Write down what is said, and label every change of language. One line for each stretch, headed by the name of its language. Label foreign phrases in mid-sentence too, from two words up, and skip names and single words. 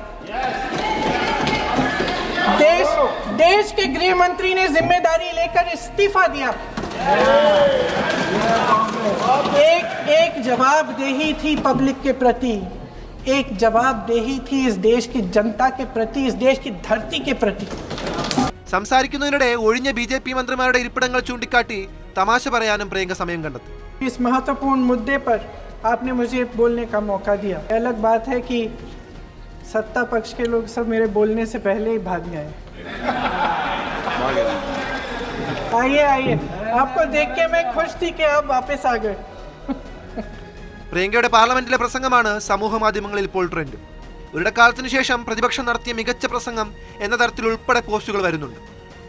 Hindi: देश के गृह मंत्री ने जिम्मेदारी लेकर इस्तीफा दिया. एक जवाबदेही थी पब्लिक के प्रति, एक जवाबदेही थी इस देश की जनता के प्रति, इस देश की धरती के प्रति.
Malayalam: സംസാരിക്കുന്നതിനിടെ ഒഴിഞ്ഞ BJP മന്ത്രിമാരുടെ ഇരിപ്പിടങ്ങൾ ചൂണ്ടിക്കാട്ടി തമാശ പറയാനും പ്രിയങ്ക സമയം കണ്ടെത്തി.
Hindi: इस महत्वपूर्ण मुद्दे पर आपने मुझे बोलने का मौका दिया. अलग बात है कि सत्ता पक्ष के लोग सब मेरे बोलने से पहले ही भाग गए. आइए, आपको देख के मैं खुश थी कि आप वापस आ गए.
Malayalam: പ്രിയങ്കയുടെ പാർലമെന്റിലെ പ്രസംഗമാണ് സമൂഹ മാധ്യമങ്ങളിൽ ഇപ്പോൾ ട്രെൻഡ്. ഒരിടക്കാലത്തിനു ശേഷം പ്രതിപക്ഷം നടത്തിയ മികച്ച പ്രസംഗം എന്ന തരത്തിൽ ഉൾപ്പെടെ പോസ്റ്റുകൾ വരുന്നുണ്ട്.